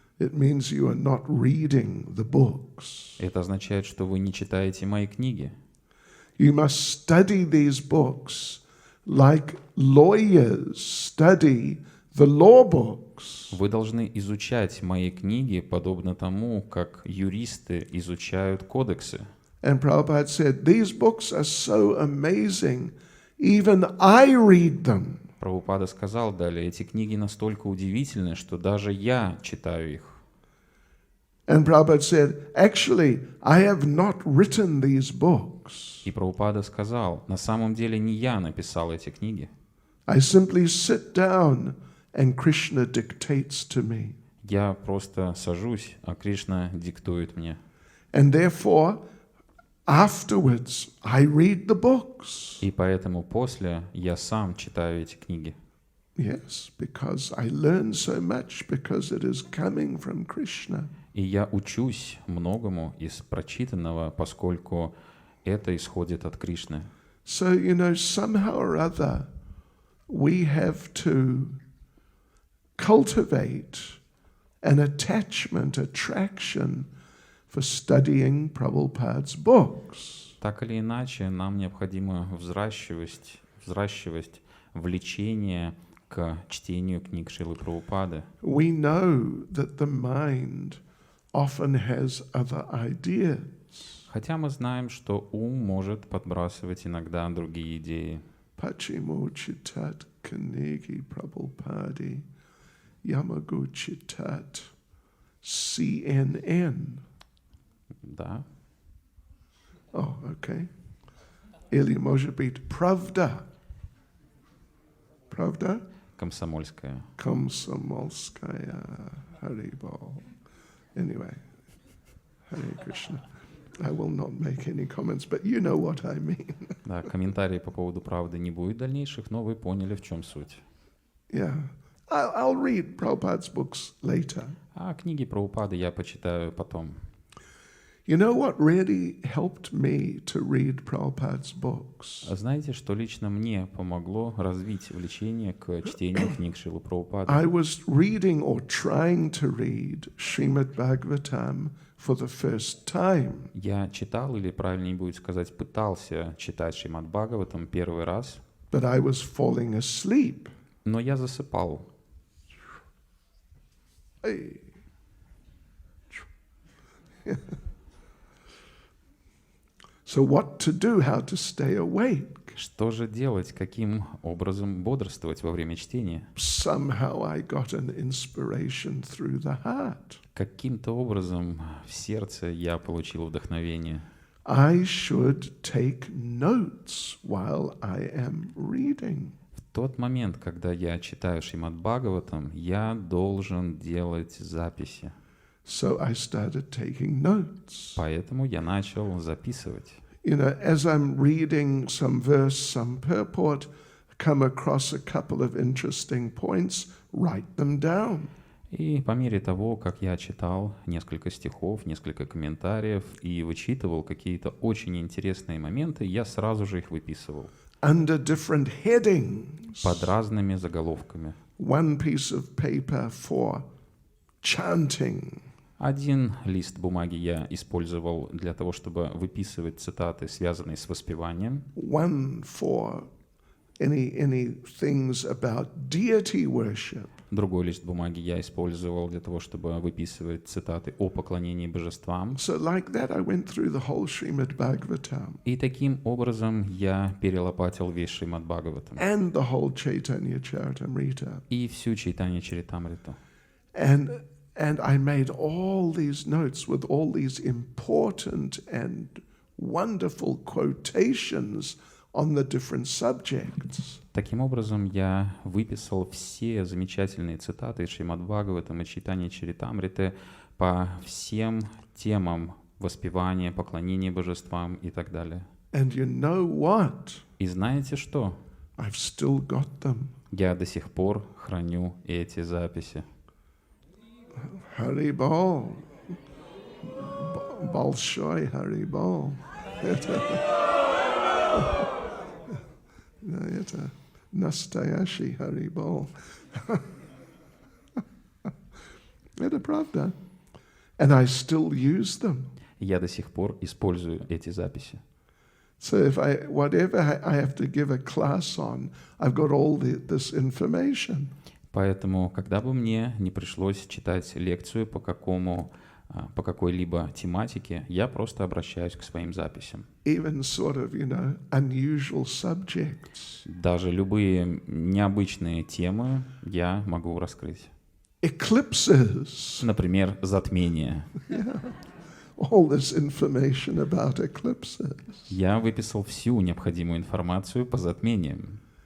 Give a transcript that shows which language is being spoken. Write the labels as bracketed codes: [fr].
[en] It means you are not reading the books. [ru] Это означает, что вы не читаете мои книги. [en] You must study these books like lawyers study the law books. [ru] Вы должны изучать мои книги, подобно тому, как юристы изучают кодексы. [en] And Prabhupada said, these books are so amazing, even I read them. [ru] Прабхупада сказал далее, эти книги настолько удивительны, что даже я читаю их. [en] And Prabhupada said, actually, I have not written these books. [ru] И Прабхупада сказал, на самом деле не я написал эти книги. [en] I simply sit down and Krishna dictates to me. [ru] Я просто сажусь, а Кришна диктует мне. [en] And therefore, afterwards, I read the books. [ru] И поэтому после я сам читаю эти книги. [en] Yes, because I learn so much because it is coming from Krishna. [ru] И я учусь многому из прочитанного, поскольку это исходит от Кришны. [en] So, somehow or other, we have to cultivate an attachment, attraction for studying Prabhupada's books. [ru] Так или иначе, нам необходимо взращивать влечение к чтению книг Шрилы Прабхупады. [en] We know that the mind often has other ideas. [ru] Хотя мы знаем, что ум может подбрасывать иногда другие идеи. Pachimo chitat kanegi Prabhupadi Yamagu chitat CNN. Да. [en] Oh, okay. [ru] Или может быть Pravda. [en] Pravda? [ru] Комсомольская. [en] Komsomolskaya Haribol. Anyway, Hare Krishna. I will not make any comments, but you know what I mean. [ru] Да, комментариев по поводу правды не будет дальнейших, но вы поняли, в чем суть. [en] Yeah. I'll read Prabhupada's books later. [ru] А книги Прабхупады я почитаю потом. [en] You know what really helped me to read Prabhupada's books? [ru] А знаете, что лично мне помогло развить влечение к чтению книг Шрилы Прабхупады? [en] I was reading or trying to read Srimad Bhagavatam for the first time. [ru] Я читал, или правильнее будет сказать, пытался читать Шримад Бхагаватам первый раз, [en] But I was falling asleep. [ru] но я засыпал. [en] Hey. So what to do, how to stay awake? [ru] Что же делать, каким образом бодрствовать во время чтения? [en] Somehow I got an inspiration through the heart. [ru] Каким-то образом в сердце я получил вдохновение. [en] I should take notes while I am reading. [ru] В тот момент, когда я читаю Шримад Бхагаватам, я должен делать записи. [en] So I started taking notes. [ru] Поэтому я начал записывать. [en] As I'm reading some verse, some purport, come across a couple of interesting points, write them down. [ru] И по мере того, как я читал несколько стихов, несколько комментариев и вычитывал какие-то очень интересные моменты, я сразу же их выписывал. [en] Under different headings. [ru] Под разными заголовками. [en] One piece of paper for chanting. [ru] Один лист бумаги я использовал для того, чтобы выписывать цитаты, связанные с воспеванием. [en] One for any things about deity worship. [ru] Другой лист бумаги я использовал для того, чтобы выписывать цитаты о поклонении божествам. [en] So like that, I went through the whole Srimad Bhagavatam [ru] И таким образом я перелопатил весь Шримад Бхагаватам [en] and the whole Chaitanya Charitamrita. [ru] и всю Чайтанья Чаритамриту. [en] And I made all these notes with all these important and wonderful quotations on the different subjects. [ru] Таким образом, я выписал все замечательные цитаты из Шримад Бхагаватам и Чайтаньи Чаритамриты по всем темам воспевания, поклонения божествам и так далее. [en] And you know what? [ru] И знаете что? [en] I've still got them. [ru] Я до сих пор храню эти записи. [en] Haribol. Bolshoi Haribol. [ru] Это настоящий Haribol. Это правда. [en] And I still use them. [ru] Я до сих пор использую эти записи. [en] So if whatever I have to give a class on, I've got all this information. [ru] Поэтому, когда бы мне не пришлось читать лекцию по какой-либо тематике, я просто обращаюсь к своим записям. [en] Even sort of, unusual subjects. [ru] Даже любые необычные темы я могу раскрыть. [en] Eclipses. [ru] Например, затмение. [en] All this information about eclipses. [ru] Я выписал всю необходимую информацию по затмениям.